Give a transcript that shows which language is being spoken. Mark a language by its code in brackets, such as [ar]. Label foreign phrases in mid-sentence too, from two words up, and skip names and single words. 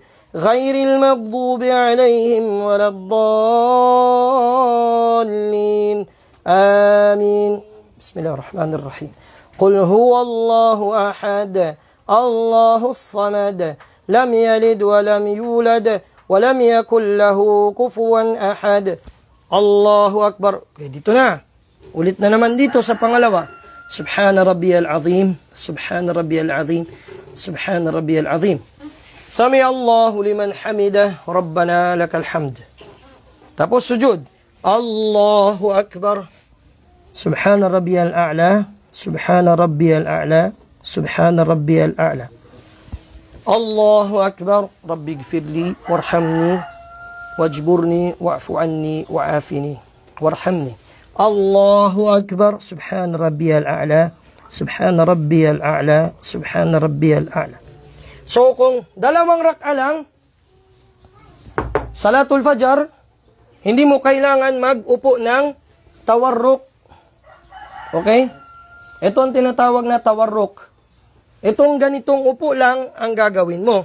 [ar] غير المغضوب عليهم ولا الضالين. Amin. بسم الله الرحمن الرحيم. قل هو الله أحد الله الصمد. لم يلد ولم يولد. ولم يكن له كفوا أحد. الله أكبر. [tl] Okay, dito na. Ulit na naman dito sa pangalawa. [ar] سبحان ربي العظيم سبحان ربي العظيم. سبحان ربي العظيم. سمع الله لمن حمده. ربنا لك الحمد. [tl] Tapos sujud. [ar] الله أكبر سبحان ربي الأعلى. سبحان ربي الأعلى سبحان ربي الأعلى. الله أكبر. رب اغفر لي وارحمني واجبرني واعف عني وعافني وارحمني. الله أكبر سبحان ربي الأعلى. سبحان ربي الأعلى سبحان ربي الأعلى. [tl] So kung dalawang rak'a lang, [ar] صلاة الفجر, [tl] hindi mo kailangan mag-upo ng tawarruk. Okay? Ito ang tinatawag na tawarruk. Itong ganitong upo lang ang gagawin mo.